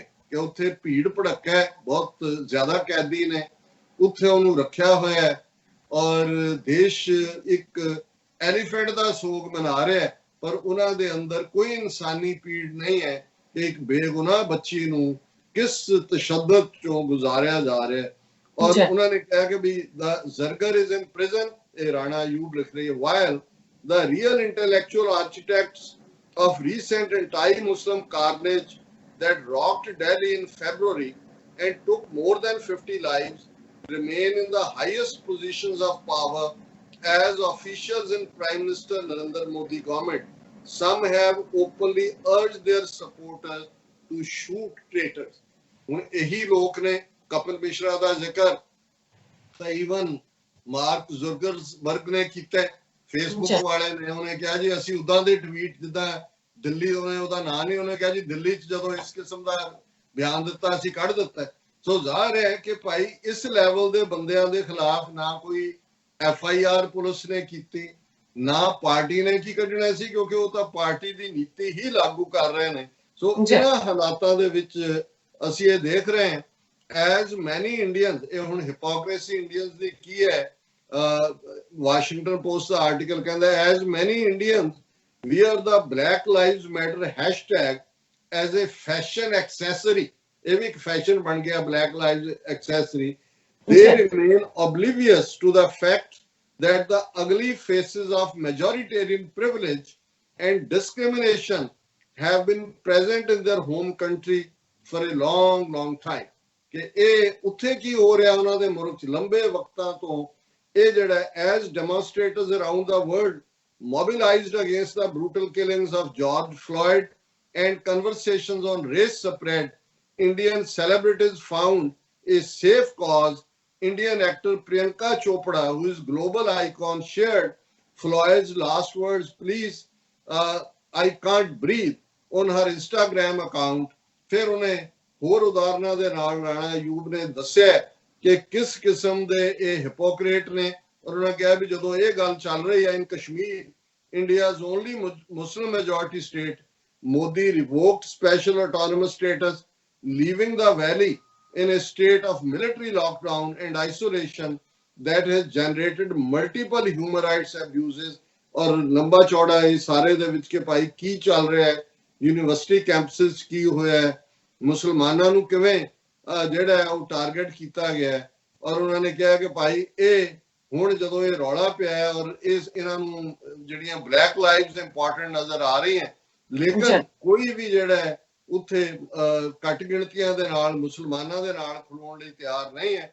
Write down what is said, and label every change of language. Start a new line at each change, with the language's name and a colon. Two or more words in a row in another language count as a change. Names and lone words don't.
Punjabi: ਕਿ ਉੱਥੇ ਭੀੜ ਭੜੱਕਾ ਹੈ, ਬਹੁਤ ਜ਼ਿਆਦਾ ਕੈਦੀ ਨੇ, ਉੱਥੇ ਉਹਨੂੰ ਰੱਖਿਆ ਹੋਇਆ ਹੈ, ਔਰ ਦੇਸ਼ ਇੱਕ ਐਲੀਫੈਂਟ ਦਾ ਸੋਗ ਮਨਾ ਰਿਹਾ ਹੈ, ਪਰ ਉਹਨਾਂ ਦੇ ਅੰਦਰ ਕੋਈ ਇਨਸਾਨੀ ਪੀੜ ਨਹੀਂ ਹੈ ਕਿ ਇੱਕ ਬੇਗੁਨਾਹ ਬੱਚੀ ਨੂੰ ਕਿਸ ਤਸ਼ੱਦਦ ਚੋਂ ਗੁਜ਼ਾਰਿਆ ਜਾ ਰਿਹਾ ਹੈ। ਔਰ ਉਹਨਾਂ ਨੇ ਕਿਹਾ ਕਿ ਵੀ
English: the Zargar is in prison,
Punjabi: ਇਹ ਰਾਣਾ ਅਯੂਬ ਲਿਖ ਰਹੀ ਹੈ,
English: while the real intellectual architects of recent anti-Muslim carnage that rocked Delhi in February and took more than 50 lives remain in the highest positions of power as officials in Prime Minister Narendra Modi government. Some have openly urged their supporters to shoot traitors।
Punjabi: ਹੁਣ ਇਹੀ ਲੋਕ ਨੇ, ਕਪਿਲ ਮਿਸ਼ਰਾ ਦਾ ਜ਼ਿਕਰ ਤਾਂ ਈਵਨ ਮਾਰਕ ਜ਼ੁਕਰਬਰਗ ਨੇ ਕੀਤਾ, ਫੇਸਬੁੱਕ ਵਾਲੇ ਨੇ। ਉਹਨੇ ਕਿਹਾ ਜੀ ਅਸੀਂ ਉਦਾਂ ਦੇ ਟਵੀਟ, ਜਿੱਦਾਂ ਦਿੱਲੀ, ਉਹਦਾ ਨਾਂ ਨਹੀਂ, ਉਹਨੇ ਕਿਹਾ ਜੀ ਦਿੱਲੀ 'ਚ ਜਦੋਂ ਇਸ ਕਿਸਮ ਦਾ ਬਿਆਨ ਦਿੱਤਾ ਅਸੀਂ ਕੱਢ ਦਿੱਤਾ। ਸੋ ਜ਼ਾਹਰ ਹੈ ਕਿ ਭਾਈ ਇਸ ਲੈਵਲ ਦੇ ਬੰਦਿਆਂ ਦੇ ਖਿਲਾਫ ਨਾ ਕੋਈ FIR ਪੁਲਿਸ ਨੇ ਕੀਤੀ, ਨਾ ਪਾਰਟੀ ਨੇ ਕੀ ਕੱਢਣਾ ਸੀ, ਕਿਉਂਕਿ ਉਹ ਤਾਂ ਪਾਰਟੀ ਦੀ ਨੀਤੀ ਹੀ ਲਾਗੂ ਕਰ ਰਹੇ ਨੇ। ਸੋ ਇਹਨਾਂ ਹਾਲਾਤਾਂ ਦੇ ਵਿੱਚ ਅਸੀਂ ਇਹ ਦੇਖ ਰਹੇ ਹਾਂ
English: as many Indians,
Punjabi: ਇਹ ਹੁਣ
English: hypocrisy Indians
Punjabi: ਦੀ ਕੀ ਹੈ, ਵਾਸ਼ਿੰਗਟਨ ਪੋਸਟ ਦਾ ਆਰਟੀਕਲ ਕਹਿੰਦਾ
English: as many Indians wear the Black Lives Matter hashtag as a fashion accessory,
Punjabi: ਇਹ ਵੀ ਇੱਕ ਫੈਸ਼ਨ ਬਣ ਗਿਆ
English: Black Lives accessory, they remain oblivious to the fact that the ugly faces of majoritarian privilege and discrimination have been present in their home country for a long time।
Punjabi: ਕਿ ਇਹ ਉੱਥੇ ਕੀ ਹੋ ਰਿਹਾ ਉਹਨਾਂ ਦੇ ਮੁਲਕ 'ਚ ਲੰਬੇ ਵਕਤਾਂ ਤੋਂ, ਇਹ ਜਿਹੜਾ
English: as demonstrators around the world mobilized against the brutal killings of George Floyd and conversations on race spread, Indian celebrities found a safe cause. Indian actor Priyanka Chopra, who is global icon, shared Floyd's last words, please, I can't breathe, on her Instagram account।
Punjabi: ਫਿਰ ਉਹਨੇ ਹੋਰ ਉਦਾਹਰਨਾਂ ਦੇ ਨਾਲ ਰਾਣਾ ਅਯੂਬ ਨੇ ਦੱਸਿਆ ਕਿ ਕਿਸ ਕਿਸਮ ਦੇ ਇਹ ਹਿਪੋਕਰੇਟ ਨੇ। ਔਰ ਉਹਨਾਂ ਕਿਹਾ ਵੀ ਜਦੋਂ ਇਹ ਗੱਲ ਚੱਲ ਰਹੀ ਹੈ ਇਨ ਕਸ਼ਮੀਰ,
English: India's only Muslim majority state, Modi revoked special autonomous status, leaving the valley in a state of military lockdown and isolation that has generated multiple human rights abuses।
Punjabi: ਔਰ ਲੰਬਾ ਚੌੜਾ ਇਹ ਸਾਰੇ ਦੇ ਵਿੱਚ ਕਿ ਭਾਈ ਕੀ ਚੱਲ ਰਿਹਾ ਹੈ,
English: university campuses
Punjabi: ਕੀ ਹੋਇਆ ਹੈ, ਮੁਸਲਮਾਨਾਂ ਨੂੰ ਕਿਵੇਂ ਜਿਹੜਾ ਉਹ ਟਾਰਗੇਟ ਕੀਤਾ ਗਿਆ। ਔਰ ਉਹਨਾਂ ਨੇ ਕਿਹਾ ਕਿ ਭਾਈ ਇਹ ਹੁਣ ਜਦੋਂ ਇਹ ਰੌਲਾ ਪਿਆ ਹੈ ਔਰ ਇਹਨਾਂ ਨੂੰ ਜਿਹੜੀਆਂ
English: Black Lives important
Punjabi: ਨਜ਼ਰ ਆ ਰਹੀਆਂ, ਲੇਕਿਨ ਕੋਈ ਵੀ ਜਿਹੜਾ ਹੈ ਉੱਥੇ ਘੱਟ ਗਿਣਤੀਆਂ ਦੇ ਨਾਲ ਮੁਸਲਮਾਨਾਂ ਦੇ ਨਾਲ ਖਲੋਣ ਲਈ ਤਿਆਰ ਨਹੀਂ ਹੈ।